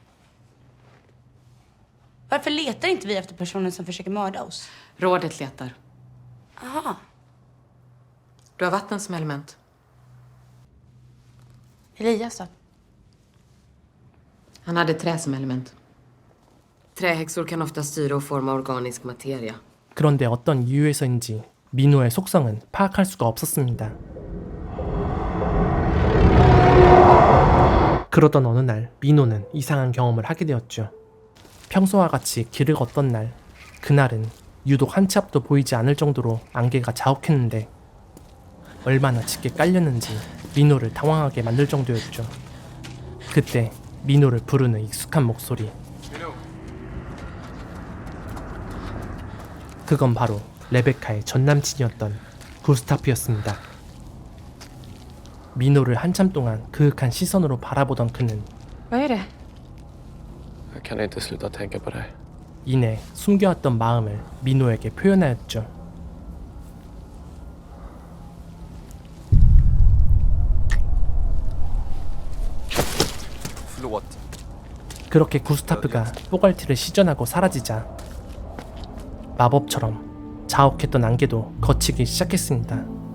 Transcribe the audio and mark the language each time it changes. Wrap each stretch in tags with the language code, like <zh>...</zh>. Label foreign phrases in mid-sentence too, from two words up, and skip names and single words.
<sv>Varför letar inte vi efter personen som försöker mörda oss? Rådet letar. Aha. Du har vatten som element. Elias då? Han hade trä som element. Trähäxor kan ofta styra och forma organisk materia.</sv> <ko>그런데 어떤 이유에서인지 민호의 속성은 파악할 수가 없었습니다. 그러던 어느 날 민호는 이상한 경험을 하게 되었죠. 평소와 같이 길을 걷던 날, 그날은 유독 한 치 앞도 보이지 않을 정도로 안개가 자욱했는데 얼마나 짙게 깔렸는지 민호를 당황하게 만들 정도였죠. 그때 민호를 부르는 익숙한 목소리. 그건 바로 레베카의 전남친이었던 구스타프였습니다. 민호를 한참 동안 그윽한 시선으로 바라보던 그는</ko> <sv>Vad är det? Jag kan inte sluta tänka på dig.</sv> <ko>이내 숨겨왔던 마음을 민호에게 표현하였죠.</ko> <sv>Förlåt.</sv> <ko>그렇게 구스타프가 뽀갈티를 시전하고 사라지자 마법처럼 자욱했던 안개도 걷히기 시작했습니다.</ko>